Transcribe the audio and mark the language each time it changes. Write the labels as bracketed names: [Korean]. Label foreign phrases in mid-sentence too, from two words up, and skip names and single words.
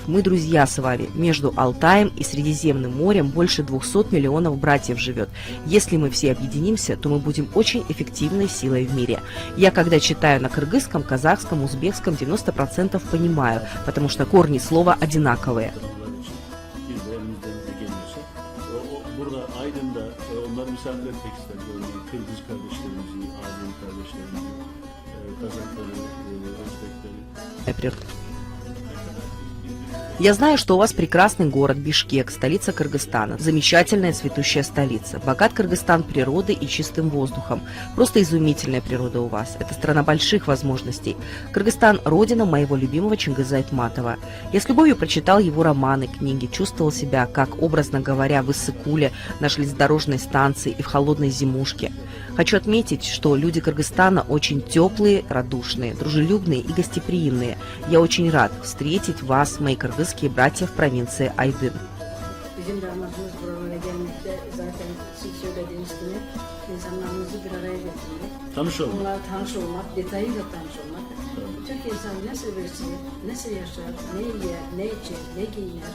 [Russian] Мы друзья с вами. Между Алтаем и Средиземным морем больше 200 миллионов братьев живет. Если мы все объединимся, то мы будем очень эффективной силой в мире. Я, когда читаю на кыргызском, казахском, узбекском, 90% понимаю, потому что корни слова одинаковые. [Turkish] Burada Aydın'da onları misafir etmek istedim. Kırgız kardeşlerimizi, Azeri kardeşlerimizi, Kazakları, Özbekleri. [Russian] Я знаю, что у вас прекрасный город Бишкек, столица Кыргызстана. Замечательная цветущая столица. Богат Кыргызстан природой и чистым воздухом. Просто изумительная природа у вас. Это страна больших возможностей. Кыргызстан – родина моего любимого Чингиза Айтматова. Я с любовью прочитал его романы, книги, чувствовал себя, как, образно говоря, в Иссык-Куле, на железнодорожной станции и в холодной зимушке. Хочу отметить, что люди Кыргызстана очень теплые, радушные, дружелюбные и гостеприимные. Я очень рад встретить вас, мои кыргызские братья в провинции Айдын. [Turkish] Bizim de amacımız buralara gelmekte zaten siz söylediğiniz gibi insanlarımızı bir araya getirmek. Tanışalım. Onlarla tanış olmak, detayıyla tanış olmak. Türk insanı ne severse, nasıl yaşar, ne yer, ne içer, ne giyinir.